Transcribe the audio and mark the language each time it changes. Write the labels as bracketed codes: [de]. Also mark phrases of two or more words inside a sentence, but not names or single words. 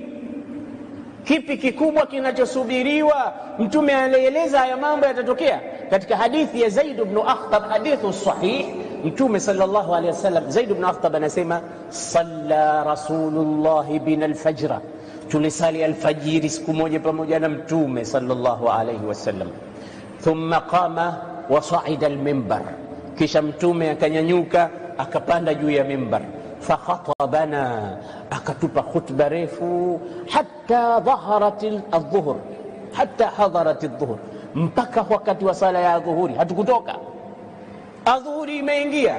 [sw] Kipi kikubwa kinachosubiriwa? Mtume alieleza haya mambo yatatokea katika hadithi ya Zaid ibn Akhtab, hadithu sahih. Mtume [ar] صلى الله عليه وسلم, [sw] Zaid ibn Akhtab anasema, [ar] صلى رسول الله بنا الفجر, [sw] tulisali alfajiri siku moja pamoja na Mtume [ar] صلى الله عليه وسلم. ثم قام وصعد المنبر, [sw] kisha Mtume akanyanyuka akapanda juu ya mimbar. Fakhatabana, akatupa khutba refu, [ar] حتى ظهرت الظهر حتى حضرت الظهر, [sw] mpaka wakati wa sala ya dhuhuri hatukutoka. Adhuhuri imeingia.